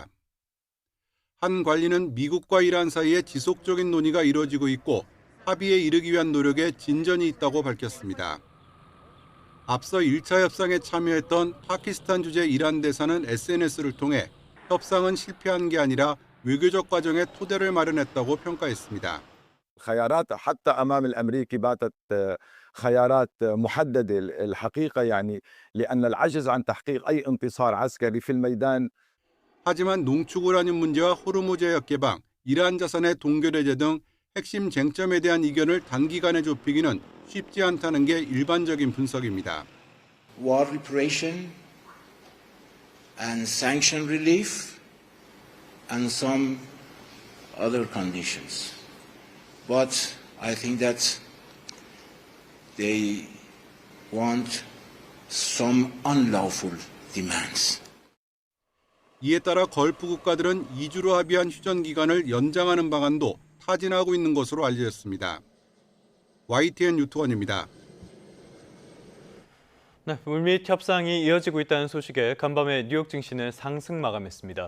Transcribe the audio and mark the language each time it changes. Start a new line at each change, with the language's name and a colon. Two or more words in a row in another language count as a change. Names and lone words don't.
Korean: 한 관리는 미국과 이란 사이에 지속적인 논의가 이루어지고 있고 합의에 이르기 위한 노력에 진전이 있다고 밝혔습니다. 앞서 1차 협상에 참여했던 파키스탄 주재 이란 대사는 SNS를 통해 협상은 실패한 게 아니라 외교적 과정에 토대를 마련했다고 평가했습니다.
Arabic: خيارات حتى أمام الأمريكي باتت خيارات محددة الحقيقة يعني لأن العجز عن تحقيق أي انتصار عسكري في الميدان.
Korean: 하지만 농축 우라늄 문제와 호르무즈 해협 개방, 이란 자산의 동결 해제 등 핵심 쟁점에 대한 이견을 단기간에 좁히기는 쉽지 않다는 게 일반적인 분석입니다.
English: War reparation and sanction relief and some other conditions. But I think that they want some unlawful demands.
Korean: 이에 따라 걸프 국가들은 2주로 합의한 휴전 기간을 연장하는 방안도 타진하고 있는 것으로 알려졌습니다. YTN 유튜원입니다. 네, 물밑 협상이 이어지고 있다는 소식에 간밤에 뉴욕 증시는 상승 마감했습니다.